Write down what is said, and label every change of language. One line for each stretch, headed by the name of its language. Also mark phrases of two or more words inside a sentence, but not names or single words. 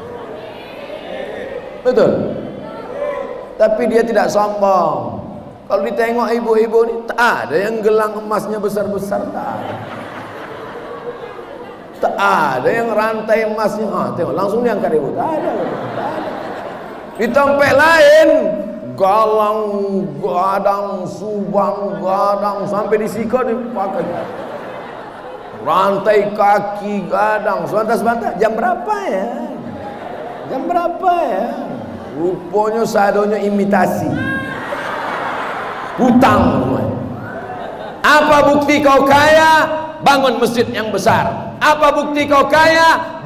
Indonesian: Betul. Tapi dia tidak sombong. Kalau ditengok ibu-ibu ini tak ada yang gelang emasnya besar-besar, tak ada. Tak ada yang rantai emasnya, tengok langsung diangkat ibu, tak ada, tak ada.
Minangkabau: Di tempat lain galang, gadang, subang, gadang, sampai di siko dipakai. Rantai kaki, gadang,
Indonesian: sebentar-sebentar. Jam berapa ya? Jam berapa ya?
Minangkabau: Rupanya sadonya imitasi.
Indonesian: Hutang. Apa bukti kau kaya? Bangun masjid yang besar. Apa bukti kau kaya?